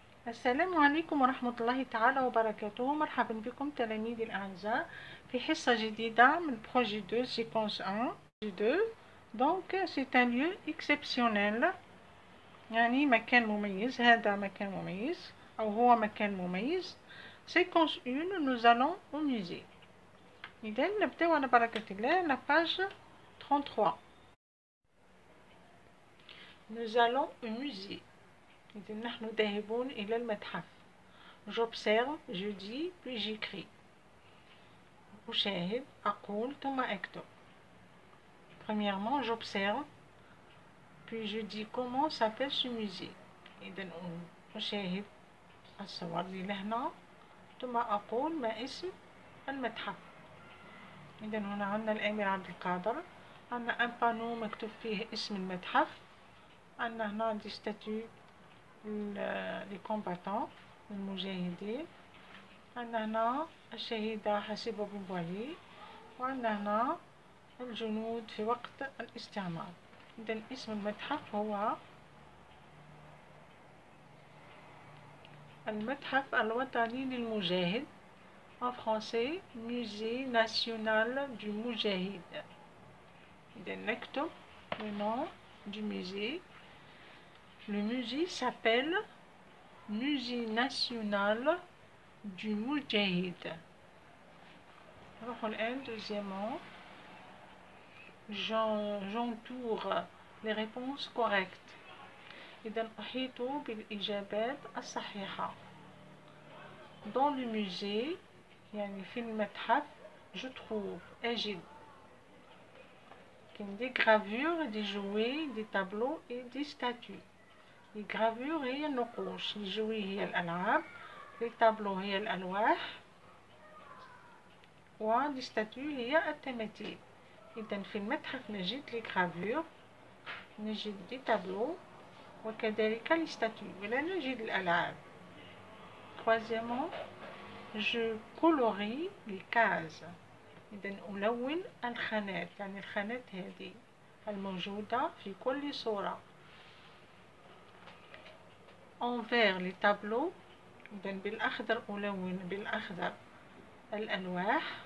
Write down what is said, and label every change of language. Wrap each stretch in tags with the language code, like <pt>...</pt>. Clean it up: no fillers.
<ar>السلام عليكم ورحمة الله تعالى وبركاته. مرحبا بكم تلاميذي الأعزاء في حصة جديدة من</ar> <fr>projet 2 séquence 1 2. Donc c'est un lieu exceptionnel،</fr> <ar>يعني مكان مميز. هذا مكان مميز أو هو مكان مميز.</ar> <fr>séquence 1 nous allons au musée.</fr> <ar>إذا نبدأ على بركة الله.</ar> <fr>la page 33. nous allons au musée.</fr> <ar>إذا نحن ذاهبون إلى المتحف.</ar> <fr>j'observe، je dis puis j'écris.</fr> <ar>أشاهد، أقول ثم أكتب.</ar> <fr>premièrement j'observe puis je dis comment s'appelle ce musée.</fr> <ar>إذا أشاهد الصور اللي لهنا ثم أقول ما اسم المتحف. إذا هنا عندنا الأمير عبد القادر، عندنا ان بانو مكتوب فيه اسم المتحف، عندنا هنا دي ستاتيو لي كومباتون المجاهدين، عندنا هنا الشهيدة حسيبة بومبالي، وعندنا هنا الجنود في وقت الاستعمار. إذن اسم المتحف هو المتحف الوطني للمجاهد،</ar> <fr>en français Musée national du Moujahid.</fr> <ar>إذن نكتب</ar> <fr>le nom du musée. Le musée s'appelle Musée national du Moujahid. Deuxièmement, j'entoure les réponses correctes.</fr> <ar>إذن أحيط بالإجابات الصحيحة.</ar> <fr>Dans le musée،</fr> <ar>يعني في المتحف،</ar> <fr>je trouve</fr> <ar>أجد</ar> <fr>des gravures, des jouets, des tableaux et des statues. les gravures</fr> <ar>هي النقوش،</ar> <fr>les jouets</fr> <ar>هي الألعاب،</ar> <fr>les tableaux</fr> <ar>هي الألواح، و</ar> <fr>les statues</fr> <ar>هي التماثيل. إذن في المتحف نجد</ar> <fr>les gravures،</fr> <ar>نجد</ar> <fr>des tableaux،</fr> <ar>وكذلك</ar> <fr>les statues،</fr> <ar>ولا نجد الألعاب.</ar> <fr>troisièmement je colorie les cases.</fr> <ar>إذن ألون الخانات، يعني الخانات هذه الموجودة في كل صورة.</ar> <fr>envers les tableaux،</fr> <ar>إذن بالأخضر ألون بالأخضر الألواح.</ar>